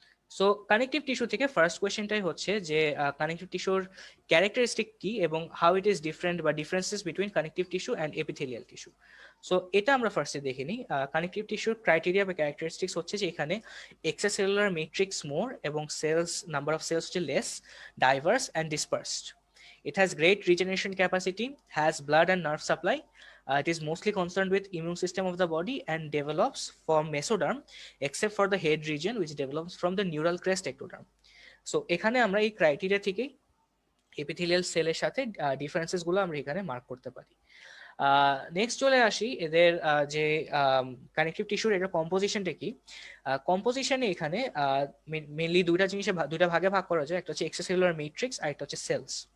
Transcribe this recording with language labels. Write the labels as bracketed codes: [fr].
[bn] So connective tissue থেকে first কোয়েশ্চেনটাই হচ্ছে যে কানেকটিভ টিস্যুর ক্যারেক্টারিস্টিক কি এবং [en] how it is different [bn] বা [en] Differences between connective tissue and epithelial tissue. [bn] So এটা আমরা ফার্স্টে দেখে নিই। কানেকটিভ টিস্যুর ক্রাইটেরিয়া বা ক্যারেক্টারিস্টিক্স হচ্ছে যে এখানে এক্সট্রাসেলুলার ম্যাট্রিক্স মোর এবং সেলস নাম্বার অফ সেলস হচ্ছে less, [en] Diverse and dispersed. It has great regeneration capacity, has blood and nerve supply. It is mostly concerned with immune system of the body and develops from mesoderm, except for the head region which develops from the neural crest ectoderm. [bn] So এখানে আমরা এই criteria থেকে epithelial সেলের সাথে differences গুলো আমরা এখানে mark করতে পারি। নেক্সট চলে আসি এদের যে কানেকটিভ টিস্যুর এটা কম্পোজিশনটা কি। কম্পোজিশনে এখানে মেনলি দুইটা ভাগে ভাগ করা যায়, একটা হচ্ছে এক্সট্রাসেলুলার ম্যাট্রিক্স আর একটা হচ্ছে সেলস।